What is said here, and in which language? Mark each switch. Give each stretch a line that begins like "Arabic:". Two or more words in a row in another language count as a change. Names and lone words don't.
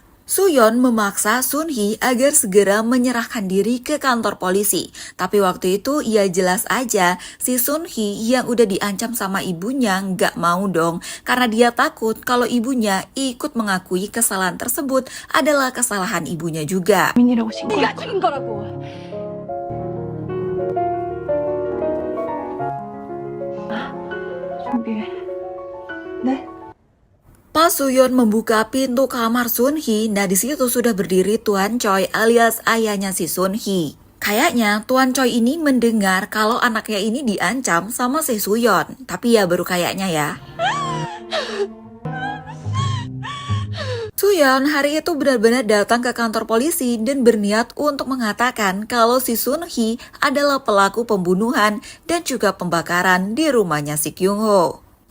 Indonesian: Suyeon memaksa Sun Hee agar segera menyerahkan diri ke kantor polisi. Tapi waktu itu ia jelas aja si Sun Hee yang udah diancam sama ibunya nggak mau dong. Karena dia takut kalau ibunya ikut mengakui kesalahan tersebut adalah kesalahan ibunya juga.
Korean: 민이라고 신고. 네가 죽인 거라고. 준비해. 네?
Indonesian: Pas Suyeon membuka pintu kamar Sun Hee, nah di situ sudah berdiri Tuan Choi alias ayahnya si Sun Hee. Kayaknya Tuan Choi ini mendengar kalau anaknya ini diancam sama si Suyeon. Tapi ya baru kayaknya ya. Suyeon hari itu benar-benar datang ke kantor polisi dan berniat untuk mengatakan kalau si Sun Hee adalah pelaku pembunuhan dan juga pembakaran di rumahnya si Kyung Ho.